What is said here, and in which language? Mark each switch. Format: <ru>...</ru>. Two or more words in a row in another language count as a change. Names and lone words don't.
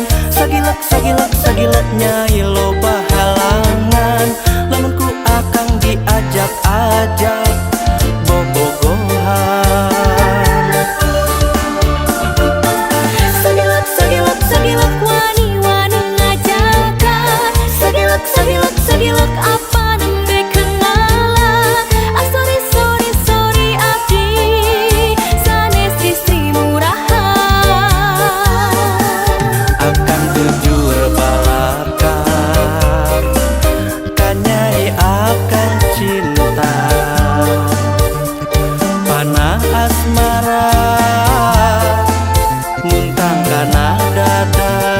<su>Sagilak, sagilak, sagilak nyai loba halangan, lamun ku akang diajak-ajak bobogohan. Sagilak, sagilak, sagilak, wani-wani ngajakan. Sagilak, sagilak, sagilak, apa nembe kenalan. Ah</su> <en>sorry, sorry, sorry</en> <su>abdi, sanes istri murahan. Akang jujur balaka, kanyai akang cinta. Panah asmara, muntang kana dada.</su>